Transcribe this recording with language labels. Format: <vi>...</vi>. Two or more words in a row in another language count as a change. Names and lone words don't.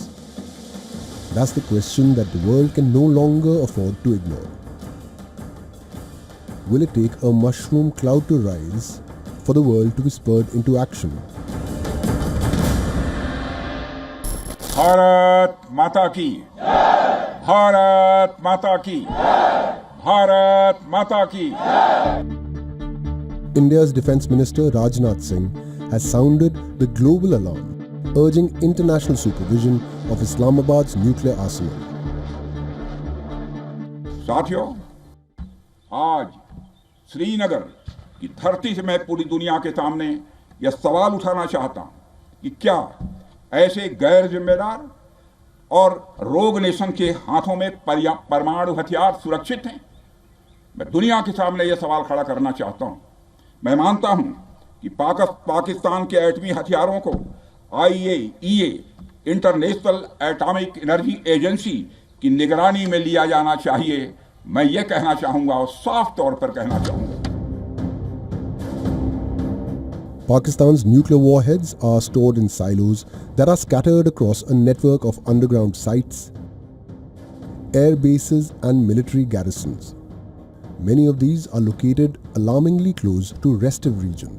<en>That's the question that the world can no longer afford to ignore. Will it take a mushroom cloud to rise for the world to be spurred into action?</en> <hi>भारत माता की! भारत माता की! भारत माता की!</hi> <en>India's Defence Minister Rajnath Singh has sounded the global alarm, urging international supervision of Islamabad's nuclear arsenal.</en> <hi>साथियों, आज श्रीनगर की धरती से मैं पूरी दुनिया के सामने यह सवाल उठाना चाहता हूं कि क्या ऐसे गैर जिम्मेदार और</hi> <en>rogue nation</en> <hi>के हाथों में परमाणु हथियार सुरक्षित हैं? मैं दुनिया के सामने यह सवाल खड़ा करना चाहता हूं। मैं मानता हूं कि पाकिस्तान के एटमी हथियारों को IAEA</hi> <en>International Atomic Energy Agency</en> <hi>की निगरानी में लिया जाना चाहिए। मैं ये कहना चाहूंगा और साफ तौर पर कहना चाहूंगा।</hi> <en>Pakistan's nuclear warheads are stored in silos that are scattered across a network of underground sites, air bases and military garrisons. Many of these are located alarmingly close to restive regions.</en>